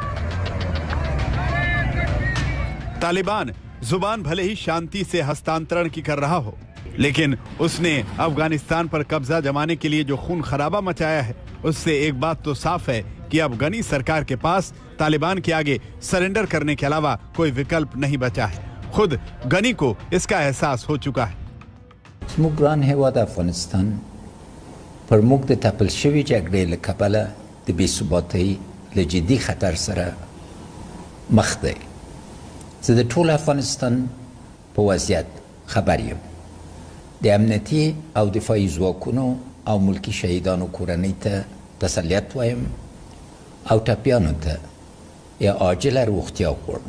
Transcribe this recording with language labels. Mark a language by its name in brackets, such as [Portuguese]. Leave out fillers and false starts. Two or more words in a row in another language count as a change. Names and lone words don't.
[Hindi] तालिबान जुबान भले ही शांति से हस्तांतरण की कर रहा हो, लेकिन उसने अफगानिस्तान पर कब्जा जमाने के लिए जो खून खराबा मचाया है, उससे एक बात तो साफ है कि अब गनी सरकार के पास तालिबान के आगे सरेंडर करने के अलावा कोई विकल्प नहीं बचा है। खुद गनी को इसका एहसास हो चुका है। [Pashto] زموږ هیواد افغانستان پر موږ د تپل شوي جګړې له کبله د بې ثباتۍ له جدي خطر سره مخ دی. زه د ټول افغانستان په وضعیت خبر یم. د امنیتي او دفاعي ځواکونو او ملکي شهیدانو کورنۍ ته تسلیت وایم او ټپیانو ته یا عاجله روغتیا غواړم.